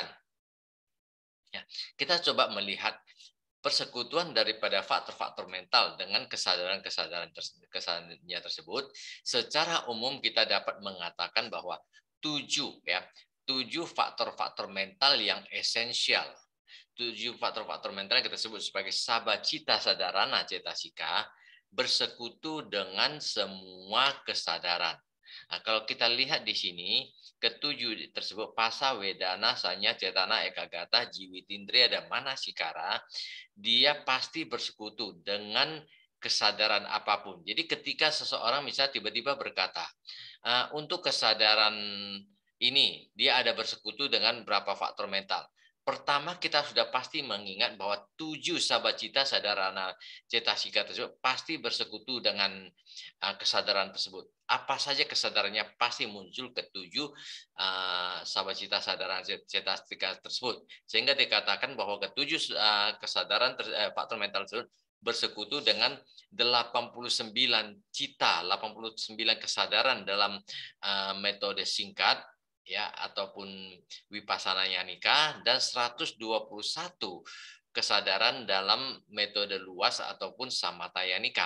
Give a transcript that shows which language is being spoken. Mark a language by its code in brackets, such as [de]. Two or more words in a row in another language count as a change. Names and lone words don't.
[id] Ya, kita coba melihat persekutuan daripada faktor-faktor mental dengan kesadaran-kesadaran tersebut. Secara umum kita dapat mengatakan bahwa 7 faktor-faktor mental yang esensial. 7 faktor-faktor mental yang kita sebut sebagai [pi] sabacita sadarana cetasika [id] bersekutu dengan semua kesadaran. Nah, kalau kita lihat di sini, ketujuh tersebut pasa, [pi] wedana, sanya, cetana, ekagata, jiwitindriya, [id] dan manasikara, dia pasti bersekutu dengan kesadaran apapun. Jadi ketika seseorang misalnya tiba-tiba berkata, untuk kesadaran ini, dia ada bersekutu dengan berapa faktor mental. Pertama, kita sudah pasti mengingat bahwa 7 [pi] sabacita sadarana cetasika [id] tersebut pasti bersekutu dengan kesadaran tersebut. Apa saja kesadarannya pasti muncul ke 7 [pi] sabacita sadarana cetasika [id] tersebut. Sehingga dikatakan bahwa ke 7 kesadaran faktor mental tersebut bersekutu dengan 89 cita, 89 kesadaran dalam metode singkat, ya, ataupun [pi] Vipassana Nyanika, [id] dan 121 kesadaran dalam metode luas ataupun [pi] Samatha Nyanika.